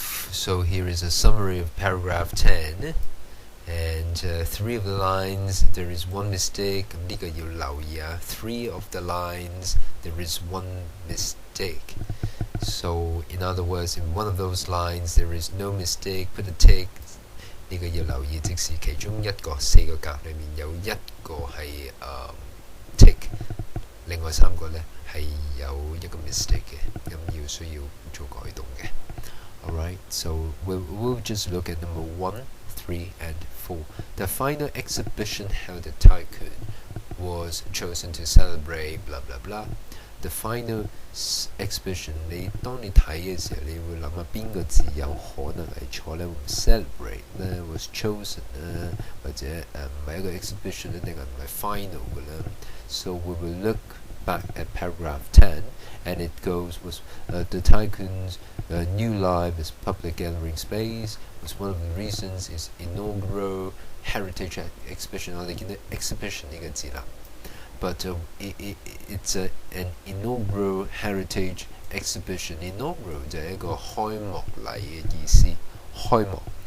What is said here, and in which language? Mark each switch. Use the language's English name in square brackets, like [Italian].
[English] So here is a summary of paragraph 10. And 3 of the lines, there is one mistake. [Cantonese] 呢個要留意啊。 [English] 3 of the lines, there is one mistake. So in other words, in one of those lines, there is no mistake. Put a tick. [Cantonese] 呢個要留意，即是其中一個4個格裏面有一個係tick， 另外3個呢係有一個 mistake 嘅，咁需要做改動嘅。 [English] Alright, so we'll just look at number 1, 3, and 4. The final exhibition held at Tycoon was chosen to celebrate blah blah blah. [Cantonese] The final exhibition， 當你睇嘅時候，你會諗下邊個字有可能係錯呢？會 celebrate 呢 [English] was chosen [Cantonese] 呢，或者唔係一個 exhibition 一定係唔係 final 嘅呢？ [English] So we will look back at paragraph 10, and it goes was the Tycoon's new live as public gathering space was one of the reasons its inaugural heritage exhibition。 [Cantonese] 我哋見到 exhibition 呢個字啦。 [English] But it's an inaugural heritage exhibition. [Cantonese] Inaugural 就係一個開幕禮嘅意思，開幕。